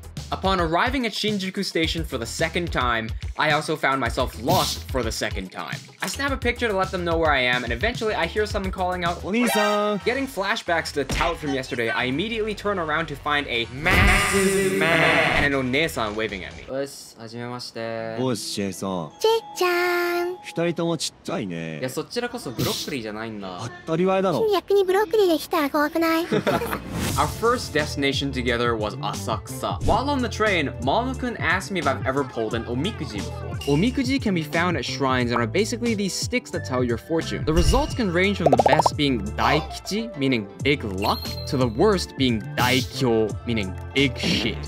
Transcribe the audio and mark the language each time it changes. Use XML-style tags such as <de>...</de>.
<en>Upon arriving at Shinjuku Station for the second time, I also found myself lost for the second time. I snap a picture to let them know where I am, and eventually I hear someone calling out, "Onisa!" Getting flashbacks to the tout from yesterday, I immediately turn around to find a massive man and an One-san waving at me.</en> <ja>おし、はじめまして。おし、ジェイさん。ジェイちゃん。二人ともちっちゃいね。いや、そちらこそブロッコリーじゃないんだ。当たり前だろ。逆にブロッコリーできたら怖くない？</ja> <en>Our first destination together was Asakusa. While on the train, Mamu-kun asked me if I've ever pulled an Omikuji before. Omikuji can be found at shrines and are basically these sticks that tell your fortune. The results can range from the best being Daikichi, meaning big luck, to the worst being Daikyo, meaning big shit.</en>